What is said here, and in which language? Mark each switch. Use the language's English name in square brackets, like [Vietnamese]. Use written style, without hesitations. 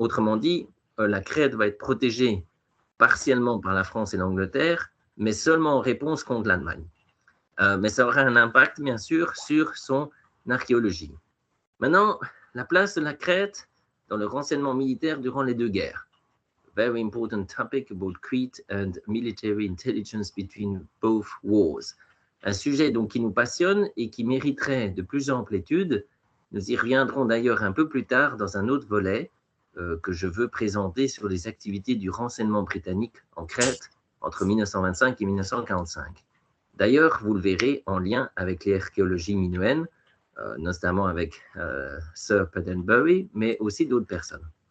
[French] Autrement dit, la Crète va être protégée partiellement par la France et l'Angleterre, mais seulement en réponse contre l'Allemagne. Mais ça aura un impact, bien sûr, sur son archéologie. Maintenant, la place de la Crète dans le renseignement militaire durant les deux guerres. [English] Very important topic about Crete and military intelligence between both wars. [French] Un sujet donc qui nous passionne et qui mériterait de plus amples études. Nous y reviendrons d'ailleurs un peu plus tard dans un autre volet que je veux présenter sur les activités du renseignement britannique en Crète entre 1925 et 1945. D'ailleurs, vous le verrez en lien avec les archéologies minoennes, notamment avec Sir Pedenbury, mais aussi d'autres personnes.